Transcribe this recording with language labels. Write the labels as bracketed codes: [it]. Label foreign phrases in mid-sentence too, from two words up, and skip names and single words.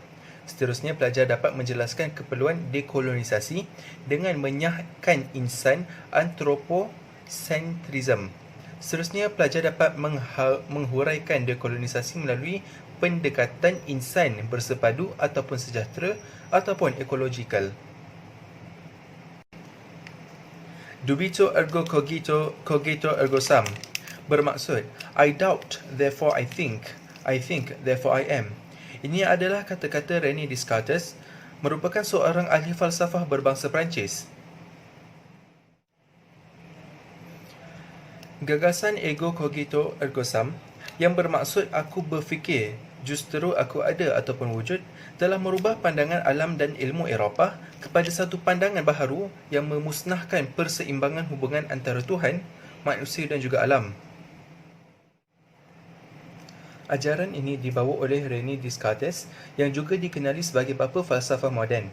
[ms] Seterusnya, pelajar dapat menjelaskan keperluan dekolonisasi dengan menyahkan insan anthropocentrism. Seterusnya, pelajar dapat menghuraikan dekolonisasi melalui pendekatan insan bersepadu ataupun sejahtera ataupun ekological. [la] Dubito ergo cogito ergo sum [en] bermaksud I doubt, therefore I think therefore I am. [ms] Ini adalah kata-kata René Descartes, merupakan seorang ahli falsafah berbangsa Perancis. Gagasan [la] ego cogito ergo sum [ms] yang bermaksud aku berfikir justru aku ada ataupun wujud telah merubah pandangan alam dan ilmu Eropah kepada satu pandangan baharu yang memusnahkan perseimbangan hubungan antara Tuhan, manusia dan juga alam. Ajaran ini dibawa oleh René Descartes yang juga dikenali sebagai bapa falsafah moden.